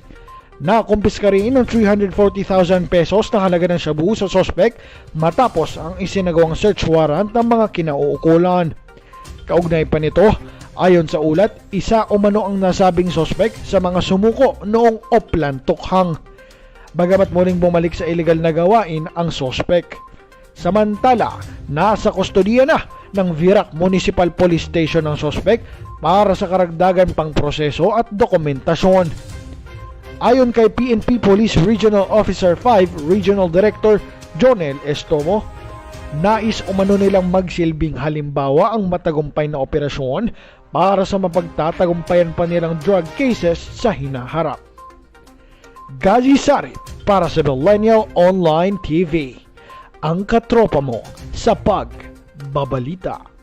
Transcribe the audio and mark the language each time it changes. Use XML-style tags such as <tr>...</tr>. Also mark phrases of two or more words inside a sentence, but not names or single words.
<tl>Nakumpiska rin ng 340,000 pesos na halaga ng shabu sa sospek matapos ang isinagawang search warrant ng mga kinauukulan. Kaugnay pa nito, ayon sa ulat, isa umano ang nasabing sospek sa mga sumuko noong Oplan Tukhang. Bagamat muling bumalik sa illegal na gawain ang sospek. Samantala, nasa kustodiya na ng Virac Municipal Police Station ng sospek para sa karagdagan pang proseso at dokumentasyon. Ayon kay PNP Police Regional Officer 5 Regional Director Jonel Estomo, nais umano nilang magsilbing halimbawa ang matagumpay na operasyon para sa mapagtatagumpayan pa nilang drug cases sa hinaharap. GHAZI SARIP para sa Millennial Online TV. Ang katropa mo sa pagbabalita.</tl>